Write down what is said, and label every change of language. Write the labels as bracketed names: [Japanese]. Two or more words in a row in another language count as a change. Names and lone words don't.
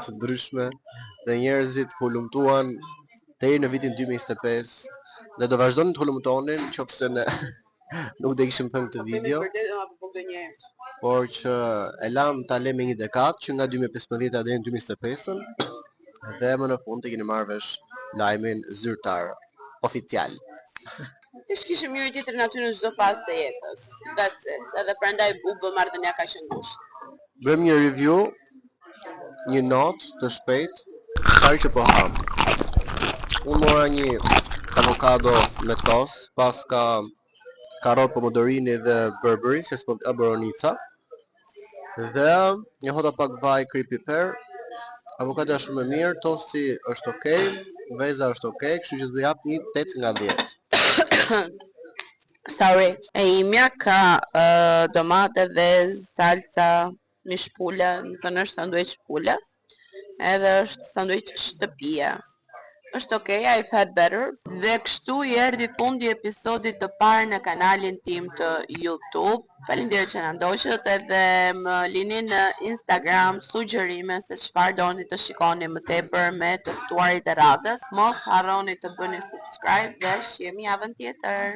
[Albanian] të ndryshme dhe njerëzit hulumtuan deri në vitin 2025 dhe do vazhdonin të hulumtonin qofse ne nuk do kishim thënë këtë video, por që e lam ta lëm me një dekadë që nga 2015 deri në 2025 dhe më në fund të keni marrë vesh lajmin zyrtar oficial. Ish kishim njëri tjetrin aty në çdo fazë të jetës. [English] That's it. [Albanian] Edhe prandaj u bë marrëdhënia kaq e ngushtë. Bëjmë një review, një notë të shpejt, çfarë që po ham. Unë mora një avokado me tos, paska karot, pomodorini dhe berberi, se s'po boronica. Dhe një hota pak vaj, kri, piper. Avokado është shumë e mirë, tosti është okay, veza është okay, kështu që do jap një 8 nga 10. [English] Sorry. [Albanian] E imja ka domate, vezë, salca, mish pule, në thënë është sanduiç pule, edhe është sanduiç shtëpia. [English] Është okay, I've had better. [Albanian] Dhe kështu i erdhi fundi i episodit të parë në kanalin tim të YouTube. Faleminderit që na ndoqët edhe më lini në Instagram sugjerime se çfarë doni të shikoni më tepër me të ftuarit e radhës. Mos harroni të bëni subscribe dhe shihemi javën tjetër.